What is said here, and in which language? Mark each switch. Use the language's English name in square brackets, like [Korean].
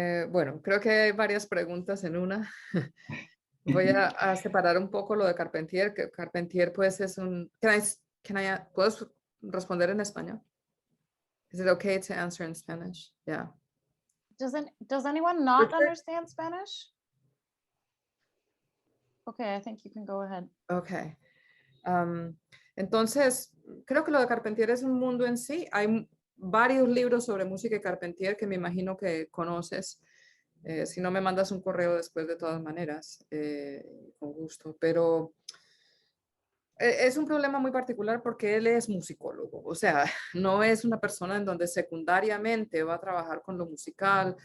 [Spanish] Bueno, creo que hay varias preguntas en una. Voy a separar un poco lo de Carpentier, que Carpentier pues es un... ¿Puedes responder en español? [English] Is it okay to answer in Spanish? Yeah. Does anyone not Okay. understand Spanish? Okay, I think you can go ahead. Okay. [Spanish] Entonces, creo que lo de Carpentier es un mundo en sí. Hay varios libros sobre música de Carpentier que me imagino que conoces. Si no, me mandas un correo después de todas maneras, con gusto. Pero Es un problema muy particular porque él es musicólogo, o sea, no es una persona en donde secundariamente va a trabajar con lo musical.